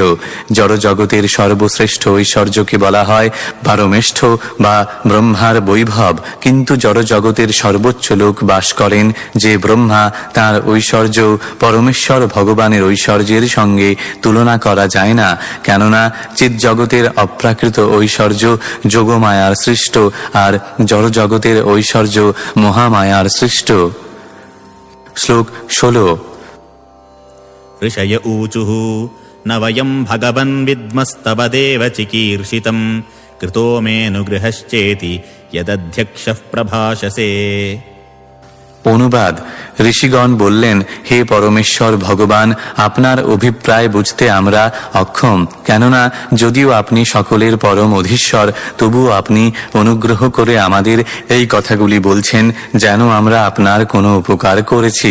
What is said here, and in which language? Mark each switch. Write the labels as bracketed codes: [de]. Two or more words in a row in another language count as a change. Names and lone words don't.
[bn] জড়জগতের সর্বশ্রেষ্ঠ ঐশ্বর্যকে বলা হয় পারমেষ্ঠ বা ব্রহ্মার বৈভব, কিন্তু জড়জগতের সর্বোচ্চ লোক বাস করেন যে ব্রহ্মা, তাঁর ঐশ্বর্য পরমেশ্বর ভগবানের ঐশ্বর্যের সঙ্গে তুলনা করা যায় না। কেননা চিৎজগতের অপ্রাকৃত ঐশ্বর্য যোগমায়ার সৃষ্ট, আর জড়জগতের ঐশ্বর্য মহামায়ার সৃষ্ট। শ্লোক 16। [sa] ऋषय ऊचुः न वयम् भगवन् विद्मस्तव देव चिकीर्षितम् कृतो मेऽनुगृहश्चेति यदध्यक्षः प्रभाषसे। [bn] অনুবাদ: ঋষিগণ বললেন, হে পরমেশ্বর ভগবান, আপনার অভিপ্রায় বুঝতে আমরা অক্ষম। কেননা যদিও আপনি সকলের পরম অধীশ্বর, তবুও আপনি অনুগ্রহ করে আমাদের এই কথাগুলি বলছেন যেন আমরা আপনার কোনো উপকার করেছি।